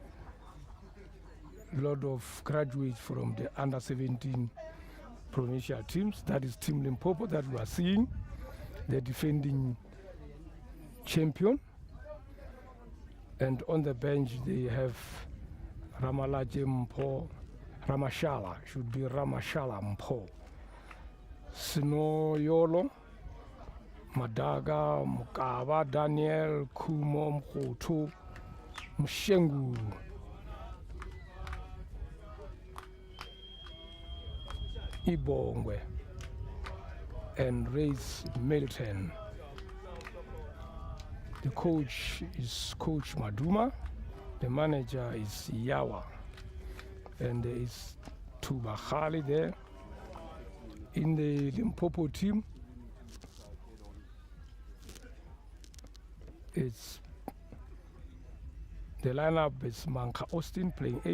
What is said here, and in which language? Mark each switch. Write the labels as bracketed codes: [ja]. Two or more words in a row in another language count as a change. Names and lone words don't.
[en] A lot of graduates from the under 17 provincial teams. That is Team Limpopo that we are seeing, the defending champion. And on the bench they have Ramalaje Mpo, Ramashala, should be Ramashala Mpo, Sino Yolo, Madaga, Mukaba, Daniel, Kumo, Mkoto, Mshengu, Ibongwe, and Race Milton. The coach is Coach Maduma, the manager is Yawa, and there is Tuba Khali there. In the Limpopo team, it's the lineup is Manka Austin playing 8,